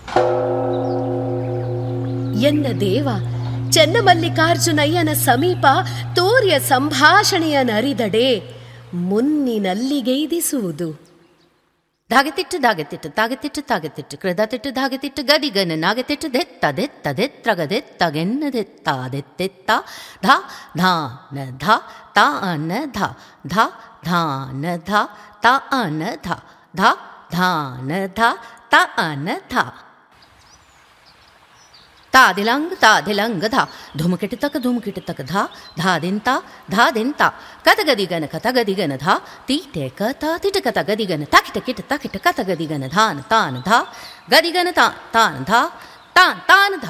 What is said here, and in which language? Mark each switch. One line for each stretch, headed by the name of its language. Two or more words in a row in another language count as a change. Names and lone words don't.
Kannada: ಎನ್ನ ದೇವ ಚೆನ್ನಮಲ್ಲಿಕಾರ್ಜುನಯ್ಯನ ಸಮೀಪ ತೋರ್ಯ ಸಂಭಾಷಣೆಯ ನರಿದಡೆ ಮುನ್ನಿನಲ್ಲಿಗೈದಿಸುವುದು. ಧಾಗತಿಟ್ಟು ಧಾಗತಿಟ್ಟು ತಾಗತಿಟ್ಟು ತಾಗತಿಟ್ಟು ಕೃದತಿಟ್ಟು ಧಾಗತಿಟ್ಟು ಗದಿಗನ ನಾಗತಿಟ್ಟು ದೆತ್ತ ದೆತ್ತ ದೆತ್ರಗದೆತ್ತಗೆನ್ನ ದೆತ್ತ ದೆತ್ತೆತ್ತ ಧಾ ಧಾ ನ ಧಾ ತಾ ನ ಧಾ ಧಾ ಧಾ ನ ಧಾ ತಾ ನ ಧಾ ಧಾ ಧಾ ನ ಧಾ ತಾ ನ ಧಾ ತಾದಿಲಂಗ ಧಾ ಧುಮಕಿಟ ತಕ ಧಾ ಧಾದೆಂತ ಕತಗದಿಗನ ಕತಗದಿಗನ ಧಾ ತೀಟೆ ಕತ ತಿಟ ಕತಗದಿಗನ ತಕಿಟ ಕಿಟ ತಕಿಟ ಕತಗದಿಗನ ಧಾನ ತಾನ ಧಾ ಗದಿಗನ ತಾನ ಧಾ ತಾನ ಧಾ.